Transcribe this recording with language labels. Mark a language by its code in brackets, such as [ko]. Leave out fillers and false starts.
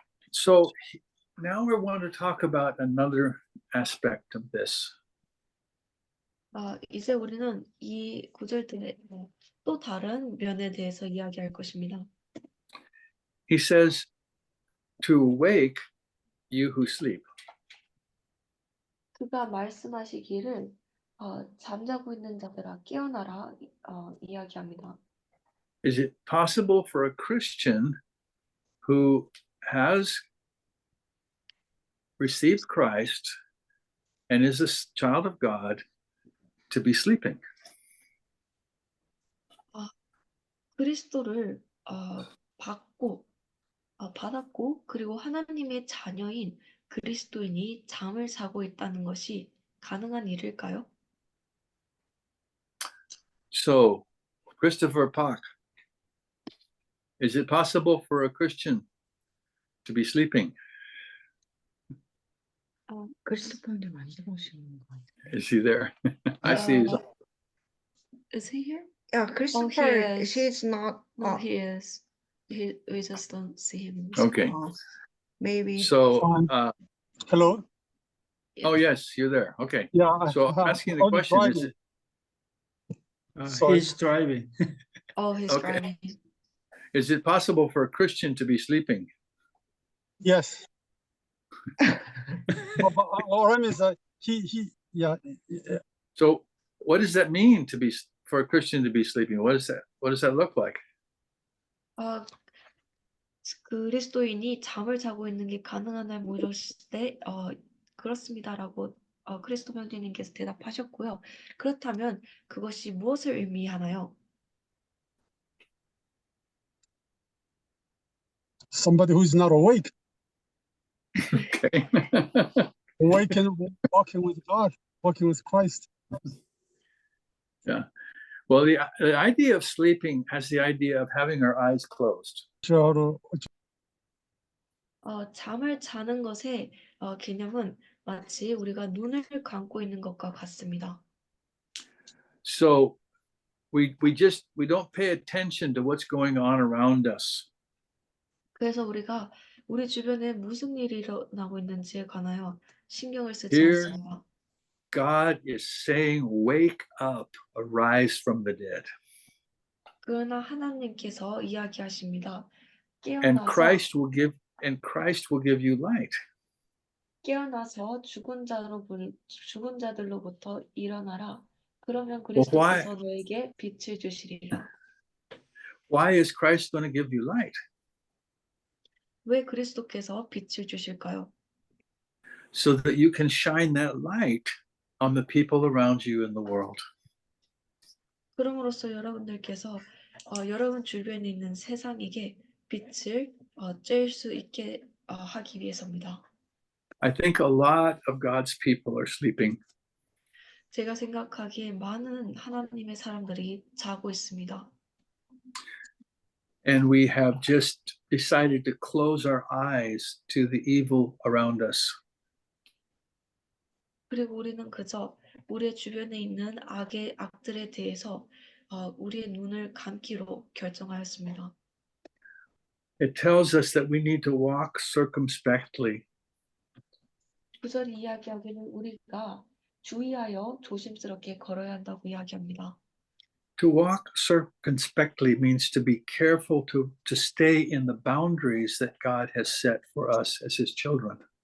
[en] So now we want to talk about another aspect of this. [ko] 이제 우리는 이 구절들의 또 다른 면에 대해서 이야기할 것입니다. [en] He says to awake you who sleep. [ko] 그가 말씀하시기를 잠자고 있는 자들아 깨어나라 이야기합니다. [en] Is it possible for a Christian who has received Christ and is a child of God to be sleeping? [ko] 그리스도를 받았고 그리고 하나님의 자녀인 그리스도인이 잠을 자고 있다는 것이 가능한 일일까요? [en] So, Christopher Park, is it possible for a Christian to be sleeping? [ko] 크리스토퍼님 안 들어오시는 거 같아요. [en] Is he there? I see he's Is he here? Yeah, Christopher, is. she's not. No, he is. We just don't see him. okay. Maybe. So, Hello. oh yes, you're there. Okay. Yeah. So I'm asking the question: is it, Sorry. He's driving. He's Okay. driving. is it possible for a Christian to be sleeping? Yes. What I mean is that yeah. So, what does that mean to be for a Christian to be sleeping? What does that look like? [ko] 그리스도인이 잠을 자고 있는 게 가능하냐 물었을 때 그렇습니다라고 크리스토 형제님께서 대답하셨고요. 그렇다면 그것이 무엇을 의미하나요? [en] Somebody who is not awake, Okay. awake and walking with God, walking with Christ. Yeah. Well, the idea of sleeping has the idea of having our eyes closed. [ko] 잠을 자는 것의 개념은 마치 우리가 눈을 감고 있는 것과 같습니다. [en] So we don't pay attention to what's going on around us. [ko] 그래서 우리가 우리 주변에 무슨 일이 일어나고 있는지에 관하여 신경을 쓰지 [en] Here, [ko] 않습니다. [en] God is saying, "Wake up, arise from the dead." [ko] 그러나 하나님께서 이야기하십니다. [en] And [ko] 깨어나서 [en] Christ will give you light. [ko] 깨어나서 죽은 자들로부터 일어나라. 그러면 [en] why? [ko] 그리스도께서 너에게 빛을 주시리라. [en] Why is Christ going to give you light? [ko] 왜 그리스도께서 빛을 주실까요? [en] So that you can shine that light on the people around you in the world. [ko] 그럼으로써 여러분들께서 여러분 주변에 있는 세상에게 빛을 쬐일 수 있게 하기 위해서입니다. [en] I think a lot of God's people are sleeping. [ko] 제가 생각하기에 많은 하나님의 사람들이 자고 있습니다. [en] And we have just decided to close our eyes to the evil around us. [ko] 그리고 우리는 그저 우리의 주변에 있는 악들에 대해서 우리의 눈을 감기로 결정하였습니다. [en] It tells us that we need to walk circumspectly. [ko] 구절이 이야기하기를 우리가 주의하여 조심스럽게 걸어야 한다고 이야기합니다. [en] To walk circumspectly means to be careful to stay in the boundaries that God has set for us as his children.